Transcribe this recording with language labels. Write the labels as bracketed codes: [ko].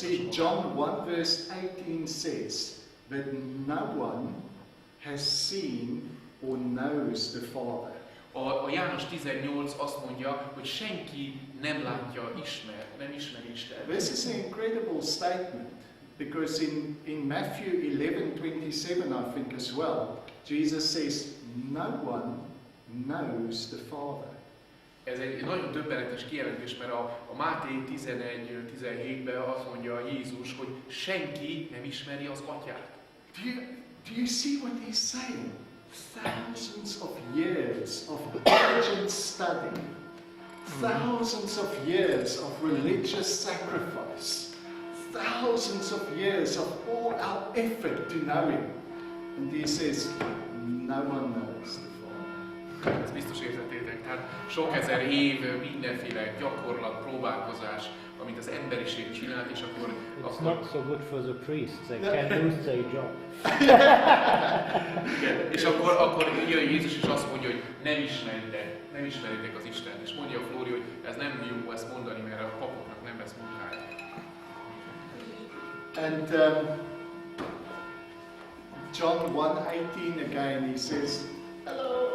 [en] See, John 1 verse 18 says that no one has seen or knows the Father. [hu] A János 18 azt mondja, hogy senki nem látja, nem ismeri Isten. [en] This is an incredible statement, because in Matthew 11:27, I think as well, Jesus says, no one knows the Father. [hu] Ez egy nagyon döbbenetes kijelentés, mert a Máté 11:17-ben azt mondja Jézus, hogy senki nem ismeri az Atyát. [en] Do you see what he's saying? Thousands of years of diligent study, thousands of years of religious sacrifice, thousands of years of all our effort to know him. And he says, no one knows the Father. [hu] Ezt biztos értettétek, tehát sok ezer év mindenféle gyakorlat, próbálkozás, amit az emberiség csinált, és akkor... [en] It's not so good for the priests, they can lose their job. [hu] Igen, és akkor jön Jézus és azt mondja, hogy nem ismeritek az Istent. És mondja a Flóri, hogy ez nem jó ezt mondani, mert a papoknak nem lesz munkája. [en] And John 1:18 again, he says, hello.